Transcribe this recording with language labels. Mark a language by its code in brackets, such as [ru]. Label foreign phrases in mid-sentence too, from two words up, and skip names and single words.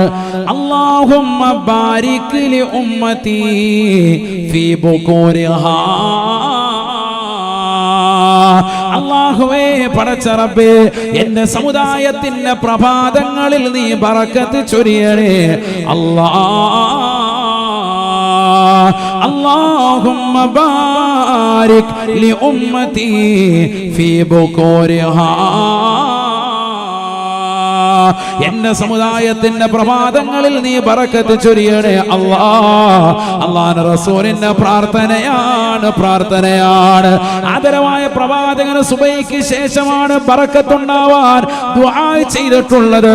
[ar] اللهم بارك لي أمتي في بكورها. [ml] അല്ലാഹുവേ, പടച്ച റബ്ബേ, എന്റെ സമുദായത്തിന്റെ പ്രഭാതങ്ങളിൽ നീ ബറക്കത്ത് ചൊരിയണേ [ar] اللهم بارك لأمتي في بكورها. [ml] എന്റെ സമുദായത്തിന്റെ പ്രഭാതങ്ങളിൽ നീ ബറക്കത്ത് ചൊരിയണേ അല്ലാഹ്. അല്ലാഹുവിന്റെ റസൂലിന്റെ പ്രാർത്ഥനയാണ്. ആദരവായ പ്രവാചകന് സുബഹിക്ക് ശേഷമാണ് ബറക്കത്തുണ്ടാവാൻ ദുആ ചെയ്തിട്ടുള്ളത്.